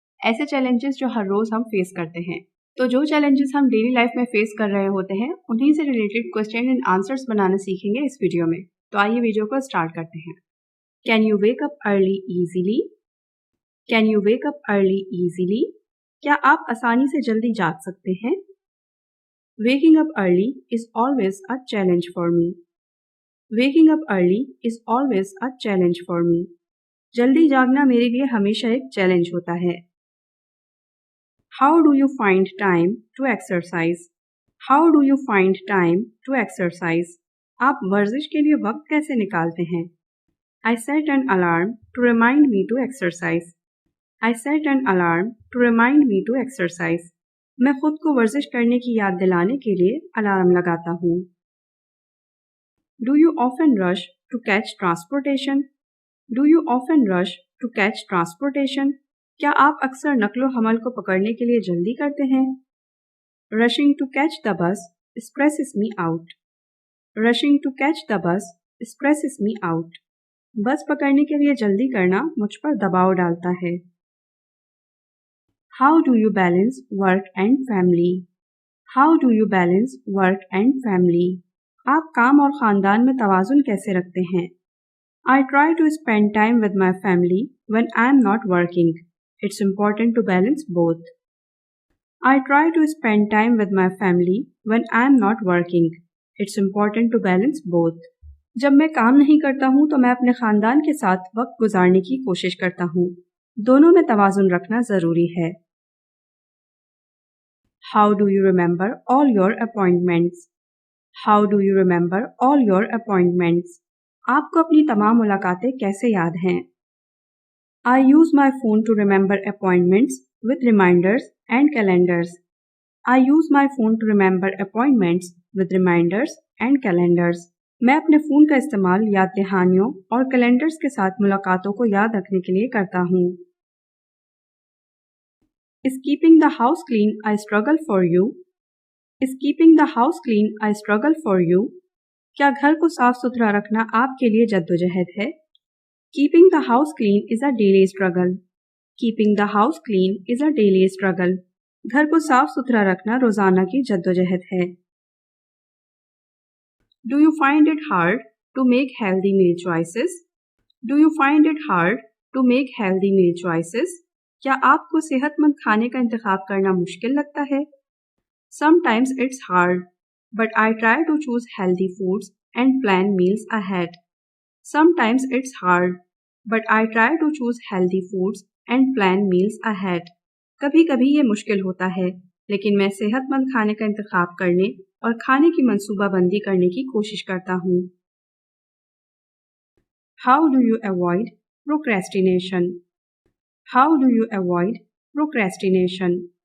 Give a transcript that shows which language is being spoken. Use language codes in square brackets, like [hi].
[hi] ऐसे चैलेंजेस जो हर रोज हम फेस करते हैं। तो जो चैलेंजेस हम डेली लाइफ में फेस कर रहे होते हैं उन्हीं से रिलेटेड क्वेश्चन एंड आंसर्स बनाना सीखेंगे इस वीडियो में। तो आइए वीडियो को स्टार्ट करते हैं। [en] Can you wake up early easily? Can you wake up early easily? [hi] क्या आप आसानी से जल्दी जाग सकते हैं? [en] Waking up early is always a challenge for me. Waking up early is always a challenge for me. [hi] जल्दी जागना मेरे लिए हमेशा एक चैलेंज होता है। [en] How do you find time to exercise? How do you find time to exercise? [hi] आप वर्जिश के लिए वक्त कैसे निकालते हैं? [en] I set an alarm to remind me to exercise. I set an alarm to remind me to exercise. [hi] मैं खुद को वर्जिश करने की याद दिलाने के लिए अलार्म लगाता हूँ। [en] Do you often rush to catch transportation? Do you often rush to catch transportation? [hi] क्या आप अक्सर नकलो हमल को पकड़ने के लिए जल्दी करते हैं? [en] Rushing to catch the bus stresses me out. Rushing to catch the bus stresses me out. [hi] बस पकड़ने के लिए जल्दी करना मुझ पर दबाव डालता है। [en] How do you balance work and family? How do you balance work and family? [hi] आप काम और ख़ानदान में तवाज़ुन कैसे रखते हैं? [en] I try to spend time with my family when I am not working. It's important to balance both. I try to spend time with my family when I am not working. It's important to balance both. [hi] जब मैं काम नहीं करता हूँ तो मैं अपने ख़ानदान के साथ वक्त गुजारने की कोशिश करता हूँ। दोनों में तवाज़ुन रखना ज़रूरी है। [en] How do you remember all your appointments? How do you remember all your appointments? [hi] आपको अपनी तमाम मुलाकातें कैसे याद हैं? [en] I use my phone to remember appointments with reminders and calendars. I use my phone to remember appointments with reminders and calendars. [hi] मैं अपने phone का इस्तेमाल याद दहानियों और कैलेंडर्स के साथ मुलाकातों को याद रखने के लिए करता हूँ। [en] Is keeping the house clean a struggle for you? Is keeping the house clean a struggle for you? [hi] क्या घर को साफ सुथरा रखना आपके लिए जद्दोजहद है? [en] Keeping the house clean is a daily struggle. Keeping the house clean is a daily struggle. [hi] घर को साफ सुथरा रखना रोजाना की जद्दोजहद है। [en] Do you find it hard to make healthy meal choices? Do you find it hard to make healthy meal choices? [hi] क्या आपको सेहतमंद खाने का इंतखाब करना मुश्किल लगता है? [en] Sometimes it's hard, but I try to choose healthy foods and plan meals ahead. Sometimes it's hard, but I try to choose healthy foods and plan meals ahead. [hi] कभी-कभी ये मुश्किल होता है, लेकिन मैं सेहतमंद खाने का इंतखाब करने और खाने की मंसूबाबंदी करने की कोशिश करता हूँ। [en] How do you avoid procrastination? How do you avoid procrastination?